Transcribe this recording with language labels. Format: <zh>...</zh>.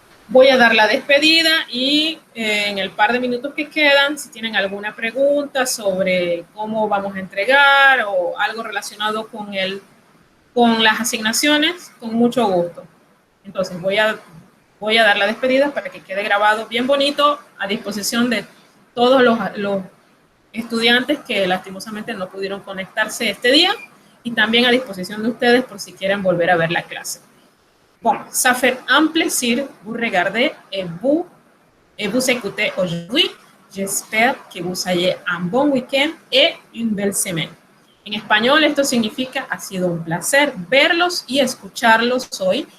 <es>Voy a dar la despedida y en el par de minutos que quedan, si tienen alguna pregunta sobre cómo vamos a entregar o algo relacionado con las asignaciones, con mucho gusto. Entonces voy a dar la despedida para que quede grabado bien bonito a disposición de todos los estudiantes que lastimosamente no pudieron conectarse este día y también a disposición de ustedes por si quieren volver a ver la clase.</es> <fr>Bon, ça fait un plaisir vous regarder et vous écouter aujourd'hui. J'espère que vous ayez un bon week-end et une belle semaine.</fr> <es>En español esto significa ha sido un placer verlos y escucharlos hoy.</es>